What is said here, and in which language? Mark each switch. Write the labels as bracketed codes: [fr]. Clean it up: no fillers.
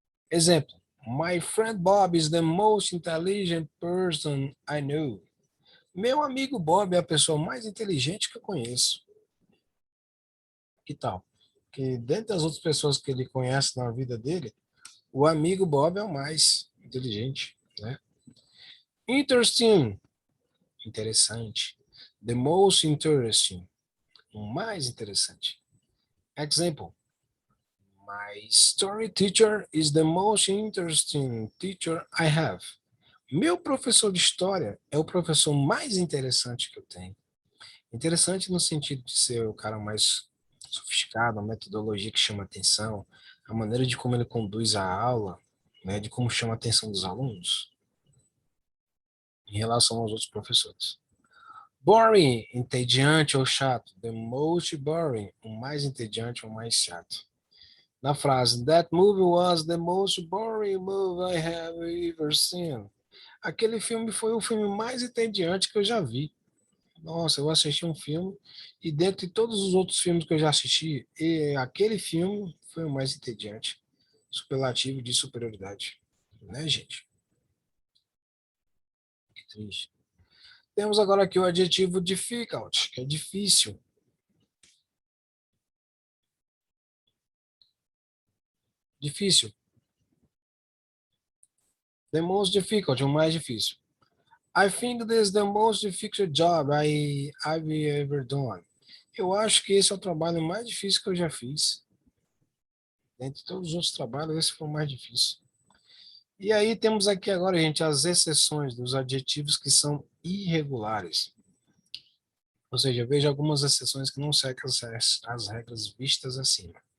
[pt] Exemplo, [en] my friend Bob is the most intelligent person I know. [pt] Meu amigo Bob é a pessoa mais inteligente que eu conheço. Que tal? Que dentre as outras pessoas que ele conhece na vida dele, o amigo Bob é o mais inteligente, né? Interesting, interessante. [en] The most interesting, [pt] o mais interessante. [en] Example, my story teacher is the most interesting teacher I have. [pt] Meu professor de história é o professor mais interessante que eu tenho. Interessante no sentido de ser o cara mais sofisticado, a metodologia que chama atenção, a maneira de como ele conduz a aula, né, de como chama a atenção dos alunos em relação aos outros professores. Boring, entediante ou chato. [en] The most boring, [pt] o mais entediante ou mais chato. Na frase, [en] that movie was the most boring movie I have ever seen. [pt] Aquele filme foi o filme mais entediante que eu já vi. Nossa, eu assisti um filme e dentre todos os outros filmes que eu já assisti, aquele filme foi o mais entediante. Superlativo de superioridade. Né, gente? Que triste. Temos agora aqui o adjetivo difficult, que é difícil. Difícil. [en] The most difficult, [pt] o mais difícil. [en] I think this is the most difficult job I've ever done. [pt] Eu acho que esse é o trabalho mais difícil que eu já fiz. Dentre todos os outros trabalhos, esse foi o mais difícil. E aí temos aqui agora, gente, as exceções dos adjetivos que são irregulares. Ou seja, veja algumas exceções que não seguem as regras vistas acima.